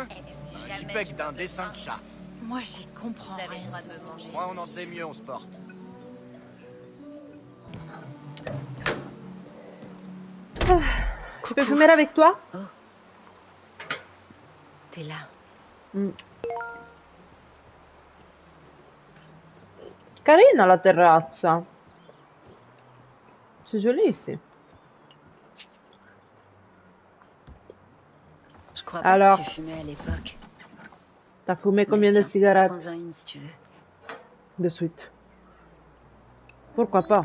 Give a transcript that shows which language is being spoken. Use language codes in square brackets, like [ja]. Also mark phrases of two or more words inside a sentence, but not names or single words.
[fr] Si Un jamais JPEG je d'un me dessin de sens- chat. moi j'y comprends Vous avez le rien. droit de me manger. Moi, on en sait mieux, on se porte. Je peux fumer avec toi? T'es là. [it] Carina la terrazza. [fr] C'est joli ici. Je crois Alors. pas que tu fumais à l'époque. T'as fumé combien Mais de tiens, cigarettes prends-en une si tu veux. de suite? Pourquoi pas?